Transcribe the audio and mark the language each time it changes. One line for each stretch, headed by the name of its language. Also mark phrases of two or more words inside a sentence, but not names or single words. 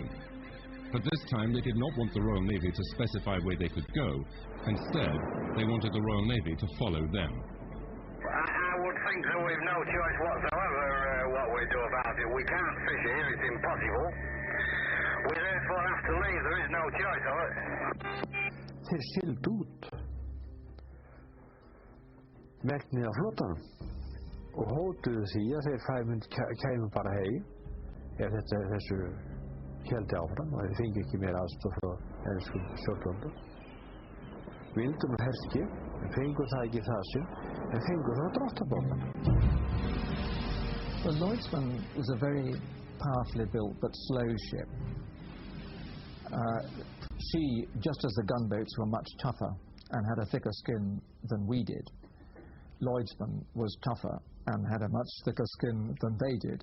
English: But this time they did not want the Royal Navy to specify where they could go. Instead, they wanted the Royal Navy to follow them. I would think that we've no choice whatsoever what we do about it. We can't fish here, it's impossible. We therefore have to leave, there is no choice of it.
Icelandic: Þeir sigldu út megnið af flotanum og hótuðu því að þeir kæmu bara heim ef þessu héldi áfram og þeir fengi ekki meira aðstoð frá enskum stjórnvöldum. Vildu nú herskip, en fengu það ekki það sinn, en fengu það dráttarbáta.
English: The Lloydsman was a very powerfully built but slow ship. She, just as the gunboats were much tougher and had a thicker skin than we did, Lloydsman was tougher and had a much thicker skin than they did.